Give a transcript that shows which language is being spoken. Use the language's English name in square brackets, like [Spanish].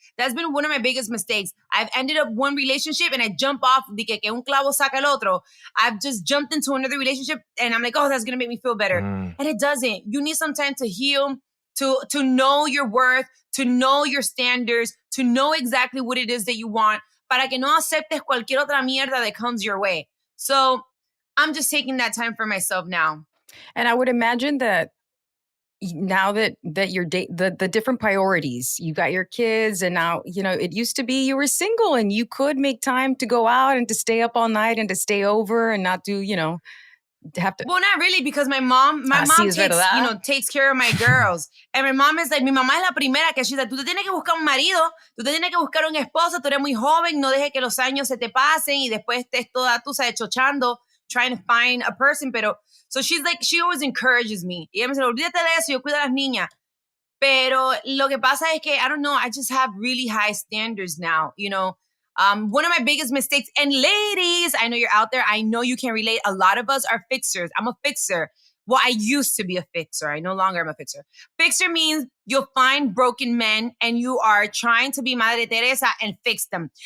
[English] That's been one of my biggest mistakes. I've ended up one relationship and I jump off [Spanish] de que un clavo saca el otro. [English] I've just jumped into another relationship and I'm like, oh, that's going to make me feel better. And it doesn't. You need some time to heal, to know your worth, to know your standards, to know exactly what it is that you want. [Spanish] Para que no aceptes cualquier otra mierda [English] that comes your way. So I'm just taking that time for myself now. And I would imagine that now that you're the different priorities, you got your kids and now, it used to be you were single and you could make time to go out and to stay up all night and to stay over and not do, have to. Well, not really, because my mom takes care of my girls. And my mom is like, [Spanish] mi mamá es la primera que [English] she's like, [Spanish] tú te tienes que buscar un marido, tú te tienes que buscar un esposo, tú eres muy joven, no dejes que los años se te pasen y después estés toda, tú sabes, chochando, [English] trying to find a person. [Spanish] Pero, [English] so she's like, she always encourages me. [Spanish] Y ella me dice, olvídate de eso, yo cuido a las niñas. Pero lo que pasa es que, [English] I don't know, I just have really high standards now, One of my biggest mistakes, and ladies, I know you're out there. I know you can relate. A lot of us are fixers. I'm a fixer. Well, I used to be a fixer. I no longer am a fixer. Fixer means you'll find broken men and you are trying to be Madre Teresa and fix them.